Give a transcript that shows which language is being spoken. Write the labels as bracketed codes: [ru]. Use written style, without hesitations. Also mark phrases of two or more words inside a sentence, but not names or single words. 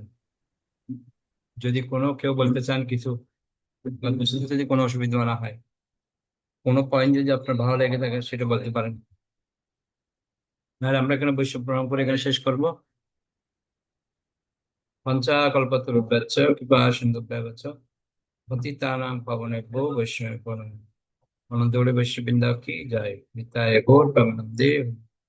[bn] যদি কোনো কেউ বলতে চান কিছু বা বুঝতে যদি কোনো অসুবিধা না হয়, কোনো পয়েন্ট যদি আপনার ভালো লেগে থাকে সেটা বলতে পারেন। নাহলে আমরা এখানে বৈষ্ণব প্রণাম করে এখানে শেষ করবো। [sa] পঞ্চাকল্পতরুভ্যশ্চ কৃপা সিন্ধুভ্যেব চ পতিতানাং পাবনেভ্যো বৈষ্ণবেভ্যো নমঃ। [bn] অনন্ত গৌড় বৈষ্ণববৃন্দ কি জয়। নিতাই গৌর প্রেমানন্দে।